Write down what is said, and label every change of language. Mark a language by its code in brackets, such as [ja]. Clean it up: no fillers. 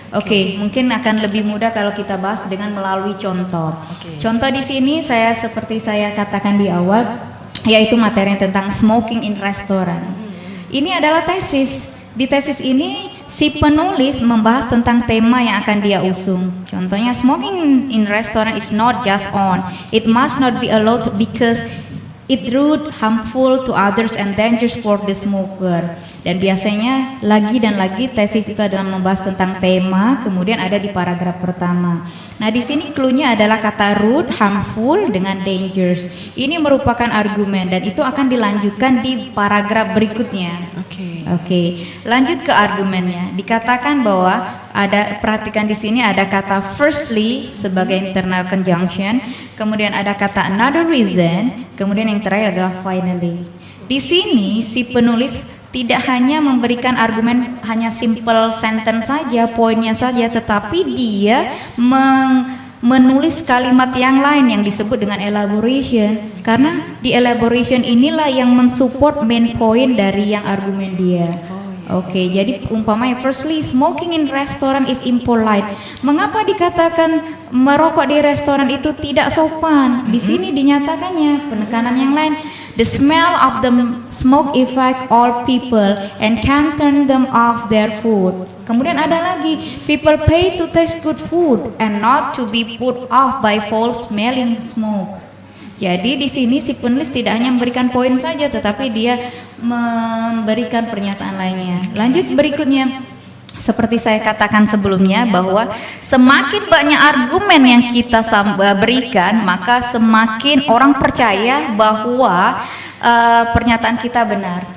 [id] Oke, mungkin akan lebih mudah kalau kita bahas dengan melalui contoh. Contoh di sini seperti saya katakan di awal, yaitu materi tentang smoking in restaurant. Ini adalah tesis. Di tesis ini si penulis membahas tentang tema yang akan dia usung. [en] Contohnya, smoking in restaurant is not just on. It must not be allowed because it rude, harmful to others and dangerous for the smoker. [id] Dan biasanya lagi dan lagi tesis itu adalah membahas tentang tema, kemudian ada di paragraf pertama. Nah, di sini clue-nya adalah kata rude, harmful dengan dangerous. Ini merupakan argumen dan itu akan dilanjutkan di paragraf berikutnya. Oke, lanjut ke argumennya. Dikatakan bahwa perhatikan di sini ada kata firstly sebagai internal conjunction, kemudian ada kata another reason, kemudian yang terakhir adalah finally. Di sini si penulis tidak hanya memberikan argumen hanya simple sentence saja, poinnya saja, tetapi dia menulis kalimat yang lain yang disebut dengan elaboration. Karena di elaboration inilah yang mensupport main point dari yang argumen dia. Oke, jadi umpamanya [en] firstly, smoking in restaurant is impolite. [id] Mengapa dikatakan merokok di restoran itu tidak sopan? Di sini dinyatakannya penekanan yang lain. [en] The smell of the smoke affect all people and can turn them off their food. [id] Kemudian ada lagi, [en] people pay to taste good food and not to be put off by foul smelling smoke. [id] Jadi di sini si penulis tidak hanya memberikan poin saja, tetapi dia memberikan pernyataan lainnya. Lanjut berikutnya, seperti saya katakan sebelumnya bahwa semakin banyak argumen yang kita berikan, maka semakin orang percaya bahwa pernyataan kita benar.